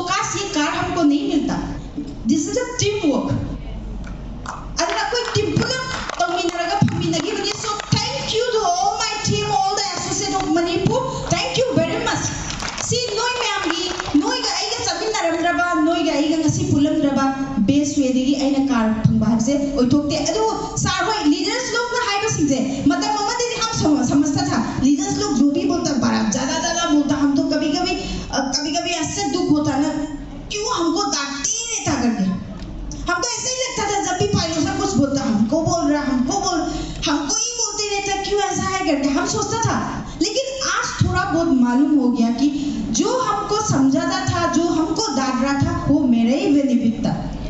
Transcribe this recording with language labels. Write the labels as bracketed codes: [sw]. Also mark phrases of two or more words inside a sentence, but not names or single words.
[hi] काश ये कार हमको नहीं मिलता [en] this is a teamwork [mni] adana koi team pula tawminaraga phaminagi bani [en] so thank you to all my team all the associate of Manipur thank you very much [mni] see noi meamgi noi ga aiga chaminaramraba noi ga aiga ngasi pulamraba base way degi aina car phangba habse oithokte adu sir hoi leaders log na haiba singje matam amade [hi] हम समझता था leaders लोग जो भी बोलता बड़ा ज्यादा बोलता हम तो कभी ऐसे दुख होता ना क्यों हमको डांटते ही नहीं था करके हमको ऐसे ही लगता था जब भी पायलट से कुछ बोलता हमको ही बोलते रहता क्यों ऐसा है करके हम सोचता था लेकिन आज थोड़ा बहुत मालूम हो गया कि जो हमको समझाता था जो हमको डांट रहा था वो मेरा ही बेनिफिट था